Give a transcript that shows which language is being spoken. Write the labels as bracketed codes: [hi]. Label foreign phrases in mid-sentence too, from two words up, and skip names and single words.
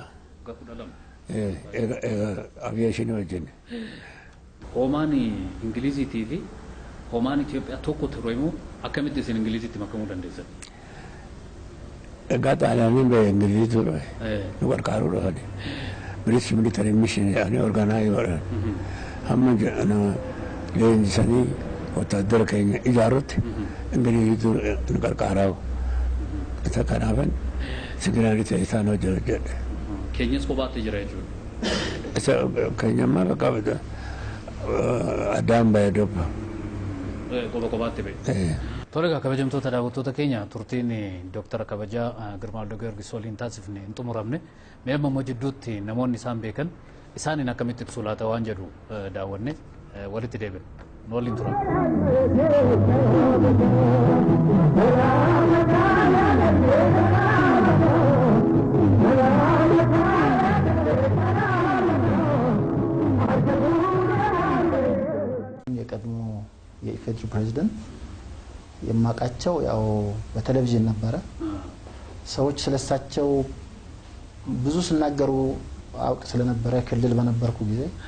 [om] Waggaa 12. Egaa aviyeeshinii wajjin. Hoomaan Ingiliziitii fi hoomaan Itoophiyaa tokko ture immoo akkamitti isin Ingiliziitti makamuu dandeessan? Egaa xaaliyaaniin ba'e Ingilizii ture. Nu gargaaruu dhufani. [en] British military mission [om] jedhanii orgaanaayii godhan. Hamma nama leenjisanii wattaaddara keenya ijaarutti Ingilizii nu gargaaraa'u. Isa kanaafan siginaali ta'e isaan hojjedhe. Keenyas kophaatti jira jechuudha. Isa keenyammaa bakka addaan ba'e dobba. Kophaatti ba'e. Tole egaa kabajamtoota daawwattoota keenya turtiin Dooktara Kabajaa Girmaa Waldee Giyoorgis waliin taasifne hin xumuramne. Mee amma immoo jidduutti namoonni isaan beekan isaaniin akkamitti ibsu laata waan jedhu daawwanne walitti deebiin nu waliin turan. [am] የቀድሞ የኢፌድሪ ፕሬዝዳንት የማውቃቸው ያው በቴሌቪዥን ነበረ። ሰዎች ስለሳቸው ብዙ ሲናገሩ አውቅ ስለነበረ ክልል በነበርኩ ጊዜ